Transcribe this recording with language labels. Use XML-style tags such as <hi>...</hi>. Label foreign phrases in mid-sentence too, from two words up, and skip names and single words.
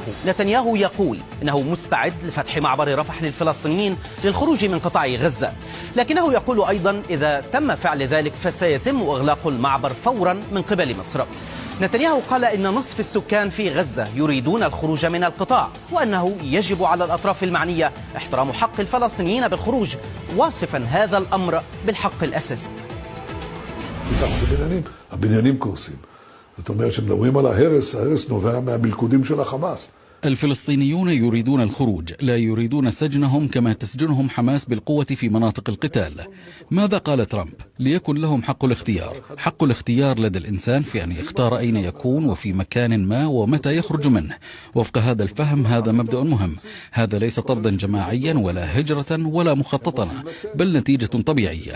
<ar>نتنياهو يقول إنه مستعد لفتح معبر رفح للفلسطينيين للخروج من قطاع غزة، لكنه يقول أيضا إذا تم فعل ذلك فسيتم إغلاق المعبر فورا من قبل مصر. نتنياهو قال إن نصف السكان في غزة يريدون الخروج من القطاع، وأنه يجب على الأطراف المعنية احترام حق الفلسطينيين بالخروج، واصفا هذا الأمر بالحق الأساسي.</ar> <he>הבניינים קורסים. זאת אומרת שמדברים על ההרס, ההרס נובע מהמלכודים של החמאס.</he> <ar>الفلسطينيون يريدون الخروج، لا يريدون سجنهم كما تسجنهم حماس بالقوة في مناطق القتال. ماذا قال ترامب؟ ليكن لهم حق الاختيار. حق الاختيار لدى الإنسان في أن يختار أين يكون وفي مكان ما ومتى يخرج منه. وفق هذا الفهم هذا مبدأ مهم. هذا ليس طردا جماعيا ولا هجرة ولا مخططا، بل نتيجة طبيعية.</ar>